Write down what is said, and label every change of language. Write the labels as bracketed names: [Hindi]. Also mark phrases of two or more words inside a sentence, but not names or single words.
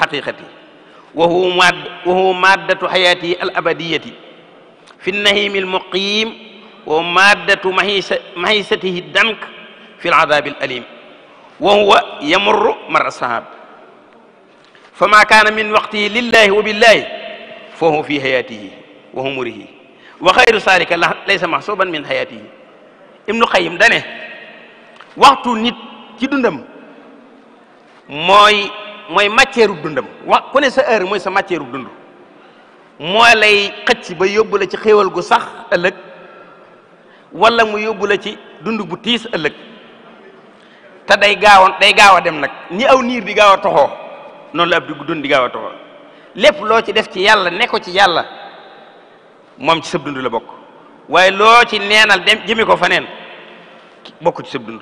[Arabic] الحقيقة وهو مدة حياته الأبدية في النعيم المقيم ومدة معيشته الضنك في العذاب الأليم وهو يمر مر السحاب فما كان من وقته لله وبالله فهو في حياته وعمره وغير ذلك ليس محسوبا من حياته. [Wolof] ibnu Qayyim dane waxtu nit ci dundam mooy matière dundam ku ne sa heure mooy sa matière dund moo lay xëcc ba yóbbu la ci xéewal gu sax ëllëg wala mu yóbbu la ci dund bu tiis ëllëg te day gaaw a dem nag ni aw niir di gaaw a toxoo noonu la ab dund di gaaw a toxoo lépp loo ci def ci yàlla ne ko ci yàlla moom ci sab dund la bokk waaye loo ci neenal dem jëmi ko faneen bokk ci sab dund.